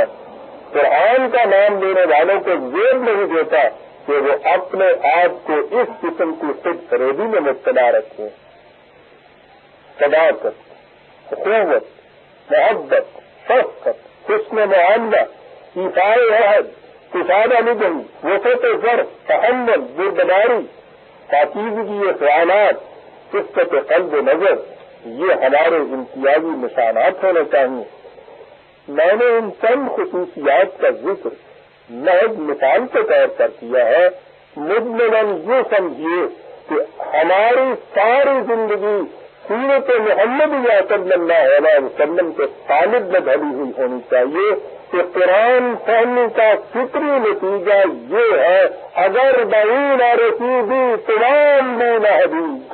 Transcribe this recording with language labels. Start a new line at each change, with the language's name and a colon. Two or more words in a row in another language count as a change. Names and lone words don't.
Urdu: قرآن کا نام لینے والوں کو زور نہیں دیتا کہ وہ اپنے آپ کو اس قسم کی خود فریبی میں مبتلا رکھیں۔ صداقت، اخوت، محبت، شفقت، حسن معاملہ، ایفائے عہد، کشادہ نگم، وسعت ظرف، تحمل، بردباری، پاکیزگی خیالات، صفت قلب و نظر، یہ ہمارے امتیازی نشانات ہونے چاہیے۔ میں نے ان چند خصوصیات کا ذکر محض مثال کے طور پر کیا ہے، مجملاً یہ سمجھیے کہ ہماری ساری زندگی سیرت محمد
Arabic: صلی اللہ علیہ وسلم
Urdu: کے طالب میں ڈھلی ہوئی ہونی چاہیے کہ قرآن فہمی کا فطری نتیجہ یہ ہے اگر بعین رسیدی تمام بھی نہدی۔